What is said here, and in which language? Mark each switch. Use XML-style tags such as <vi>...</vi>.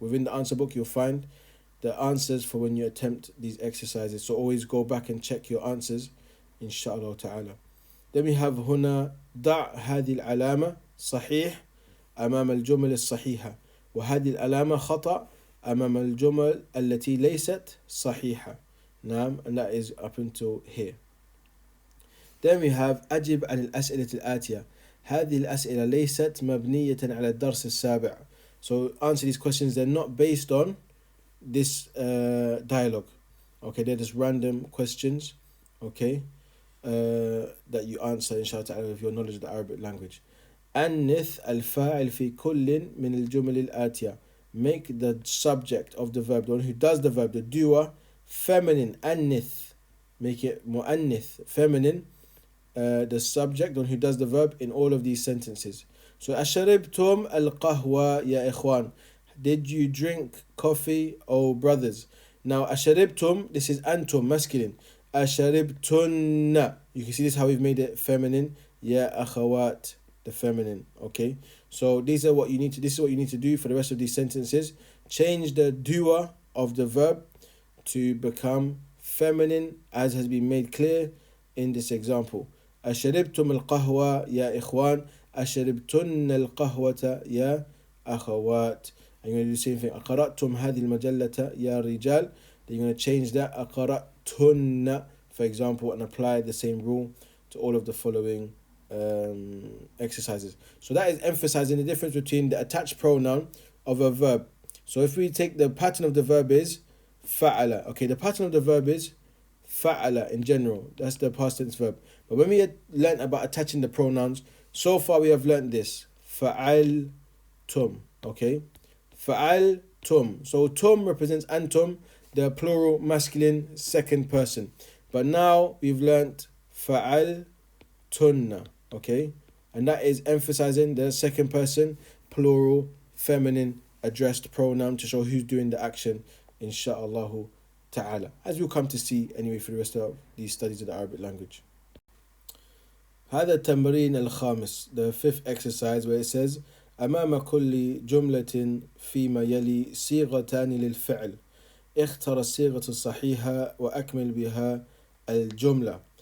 <en>Within the answer book, you'll find the answers for when you attempt these exercises. So always go back and check your answers, inshallah ta'ala. Then we have</en> <ar>هنا ضع هذه العلامة صحيح أمام الجمل الصحيحة وهذه العلامة خطأ أمام الجمل التي ليست صحيحة. نعم,</ar> <en>and that is up until here. Then we have</en> <ar>أجب عن الأسئلة الآتية. هذه الأسئلة ليست مبنية على الدرس السابع.</ar> <en>So answer these questions, they're not based on this dialogue. Okay, they're just random questions, okay, that you answer inshallah ta'ala with your knowledge of the Arabic language.</en> <ar>أنث الفاعل في كل من الجمل الآتية.</ar> <en>Make the subject of the verb, the one who does the verb, the doer, feminine. أنث, make it مؤنث, feminine. The subject, the one who does the verb in all of these sentences. So</en> <ar>أشربتم القهوة يا إخوان?</ar> <en>Did you drink coffee, oh brothers? Now أشربتم, this is أنتم, masculine. أشربتن, you can see this how we've made it feminine.</en> <ar>يا أخوات,</ar> <en>the feminine. Okay, so this is what you need to do for the rest of these sentences. Change the doer of the verb to become feminine, as has been made clear in this example.</en> <ar>أشربتم القهوة يا إخوان؟ أشربتن القهوة يا أخوات?</ar> <en>And you're going to do the same thing.</en> <ar>أقرأتم هذه المجلة يا رجال?</ar> <en>Then you're going to change that أقرأتن, for example, and apply the same rule to all of the following exercises. So that is emphasizing the difference between the attached pronoun of a verb. So if we take the pattern of the verb is fa'ala. Okay, the pattern of the verb is fa'ala in general. That's the past tense verb. But when we learned about attaching the pronouns, so far we have learned this. Fa'al tum. Okay, fa'al tum. So tum represents antum, the plural masculine second person. But now we've learnt fa'al tunna. Okay, and that is emphasizing the second person plural feminine addressed pronoun to show who's doing the action, insha'Allah ta'ala, as we'll come to see anyway for the rest of these studies of the Arabic language.</en> <ar>هذا التمرين الخامس,</ar> <en>the fifth exercise, where it says</en> <ar>أمام كل جملة فيما يلي صيغتان للفعل اختر الصيغة الصحيحة وأكمل بها الجملة.</ar>